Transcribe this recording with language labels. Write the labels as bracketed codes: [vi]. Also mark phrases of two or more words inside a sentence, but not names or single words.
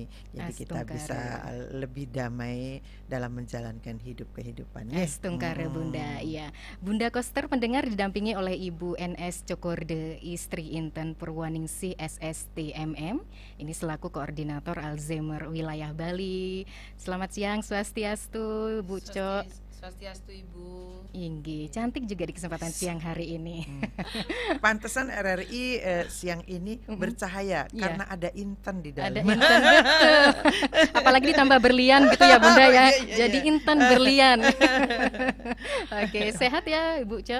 [id] Jadi kita bisa lebih damai dalam menjalankan hidup kehidupan. Astungkare Bunda, iya. Bunda Koster pendengar didampingi oleh Ibu NS Cokorde, istri Inten Purwaningsih SSTMM. Ini selaku koordinator Alzheimer wilayah Bali. Selamat siang, Swastiastu, Bu Cok. Swastiastu Ibu. Inggih, cantik juga di kesempatan siang hari ini. Pantesan RRI siang ini bercahaya karena ada Inten di dalam. Ada Inten, betul. Apalagi ditambah berlian gitu ya Bunda ya. Jadi Inten berlian. Oke, sehat ya Ibu Cok?